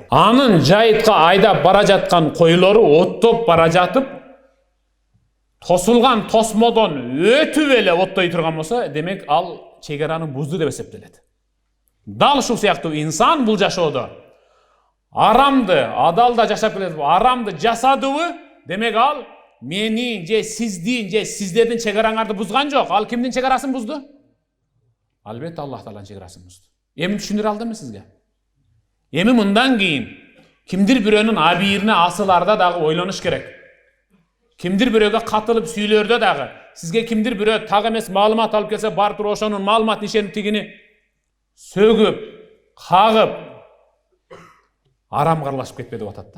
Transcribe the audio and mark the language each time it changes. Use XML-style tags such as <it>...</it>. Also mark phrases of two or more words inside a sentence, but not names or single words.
<ky>Анын жайытка айдап бара жаткан койлору оттоп бара жатып, тосулган тосмодон өтүп эле оттой турган болсо, демек ал чегараны бузду деп эсептелет. Дал ушул сыяктуу инсан бул жашоодо арамды, адалда жашап келет, арамды жасадыбы, демек ал мени же сиздин же сиздердин чегараңарды бузган жок. Ал кимдин чегарасын бузду? Албетте Аллах Тааланын чегарасын бузду. Эми түшүндүрө алдымбы сизге? Эми мындан кийин кимдир бирөөнүн абийирине асыларда дагы ойлонуш керек. Кимдир бирөөгө катылып сүйлөрдө дагы сизге кимдир бирөө так эмес маалымат алып келсе, барып туруп ошонун маалыматын ишенип тигини сөгүп, кагып арам карлашып кетпе деп атат да.</ky>